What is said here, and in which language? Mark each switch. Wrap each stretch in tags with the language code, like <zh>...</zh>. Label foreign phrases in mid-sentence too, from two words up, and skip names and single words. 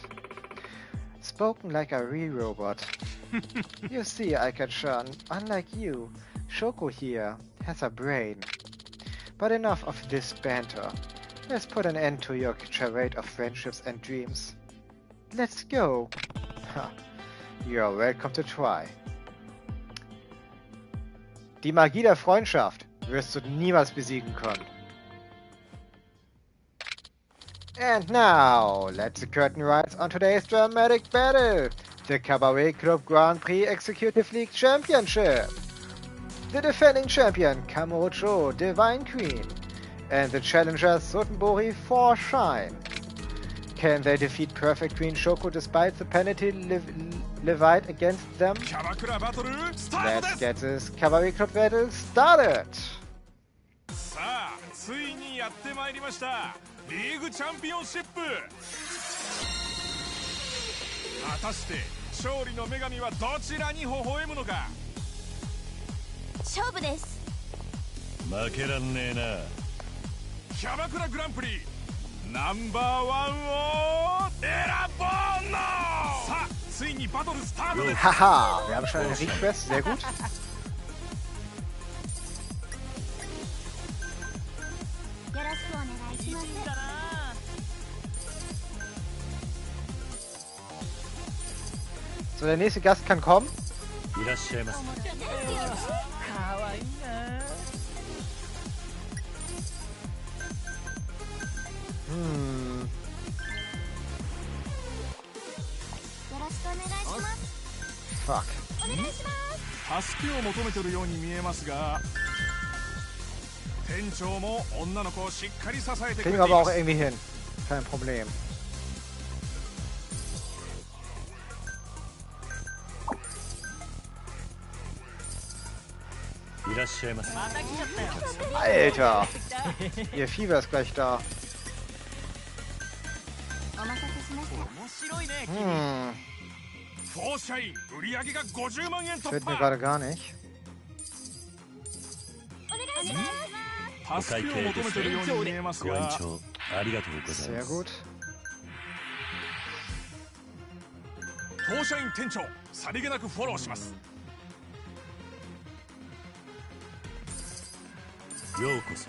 <en>Spoken like a real robot. You see, Aika-chan, unlike you, Shoko here has a brain. But enough of this banter. Let's put an end to your charade of friendships and dreams. Let's go. Ha. You're welcome to try.</en> <de>Die Magie der Freundschaft wirst du niemals besiegen können.</de> <en>And now, let the curtain rise on today's dramatic battle. The Cabaret Club Grand Prix Executive League Championship. The defending champion Kamurocho Divine Queen and the challenger Sotenbori 4 Shine. Can they defeat Perfect Queen Shoko despite the penalty Levite against them.</en> <ja>キャバクラバトルスタート</ja> <en>Let's</en> <ja>で</ja> <en>get this cavalry club battle started.</en> <ja>す。さあ、ついにやってまいりました。リーグチャンピオンシップ。果たして勝利の女神はどちらに微笑むのか。勝負です。負けらんねえな。キャバクラグランプリナンバーワンを選ぼうの。さあ、ついにバトルスタートです。</ja> <de>Haha, wir haben schon eine Request, sehr gut.</de> <ja>よろしくお願いします。</ja> <de>So, der nächste Gast kann kommen.</de> <ja>いらっしゃいませ。 Hm. よろしくお願いします。</ja> <en>Fuck.</en> <ja>お願いします。助けを求めてるように見えますが、店長も女の子をしっかり支えてくれて</ja> <de>Kriegen</de> <ja>い</ja> <de>wir aber</de> <ja>ま</ja> <de>auch</de> <ja>す。</ja> <de>irgendwie hin. Kein Problem.</de> <ja>いらっしゃいませ。</ja> <de>Alter! Ihr Fieber ist gleich da.</de> <ja>お待たせしました。 Hm. フォーシャイン売り上げが50万円</ja> <de>Das</de> <ja>突</ja> <de>wird mir</de> <ja>破。</ja> <de>gerade gar nicht.</de> <ja>お願いします。助けを求めてるように見えますご延が、長ありがとうござい</ja> <de>Sehr</de> <ja>ます。</ja> <de>gut.</de> <ja>フォーシャイン店長さりげなくフォローします。ようこそ。</ja>